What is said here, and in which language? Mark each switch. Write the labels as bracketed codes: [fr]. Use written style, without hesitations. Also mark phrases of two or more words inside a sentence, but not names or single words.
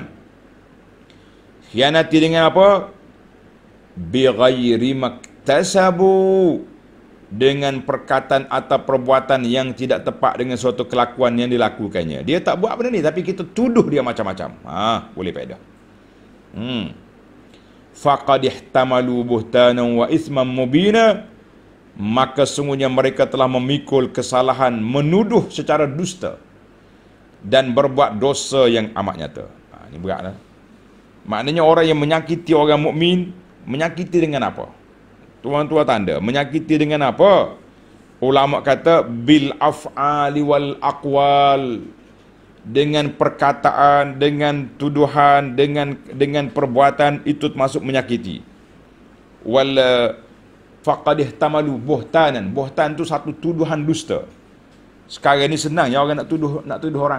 [ms] Khianati dengan apa? [ar] بغير ما اكتسبوا, [ms] dengan perkataan atau perbuatan yang tidak tepat dengan suatu kelakuan yang dilakukannya. Dia tak buat benda ni tapi kita tuduh dia macam-macam. Boleh faedah. [ar] فقد احتملوا بهتانا وإثما مبينا, [ms] maka sungguhnya mereka telah memikul kesalahan menuduh secara dusta dan berbuat dosa yang amat nyata. Ini beratlah. Maknanya orang yang menyakiti orang mukmin, menyakiti dengan apa? Tuan-tuan tanda, menyakiti dengan apa? Ulama kata [ar] بالأفعال والأقوال, [ms] dengan perkataan, dengan tuduhan, dengan perbuatan, itu termasuk menyakiti. [ar] وفقد احتملوا بهتانا. [ms] Buhtan tu satu tuduhan dusta. Sekarang ni senang ya orang nak tuduh orang.